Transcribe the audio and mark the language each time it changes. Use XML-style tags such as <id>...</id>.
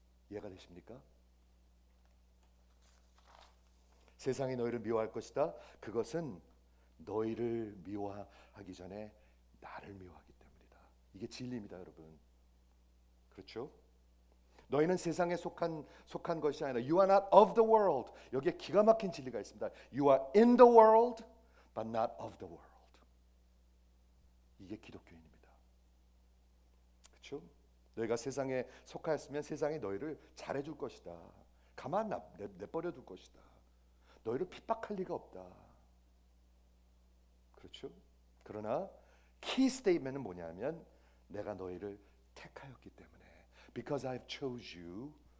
<ko>이해가 되십니까? 세상이 너희를 미워할 것이다. 그것은 너희를 미워하기 전에 나를 미워하기 때문이다. 이게 진리입니다, 여러분. 그렇죠? 너희는 세상에 속한 것이 아니라</ko> <en>You are not of the world.</en> <ko>여기에 기가 막힌 진리가 있습니다.</ko> <en>You are in the world, but not of the world.</en> <ko>이게 기독교인입니다. 그렇죠? 너희가 세상에 속하였으면 세상이 너희를 잘해줄 것이다. 가만 내버려 둘 것이다. 너희를 핍박할 리가 없다. 그렇죠? 그러나 키 스테이트먼트는 뭐냐면 내가 너희를 택하였기 때문에</ko> <en>Because I have chose you.</en>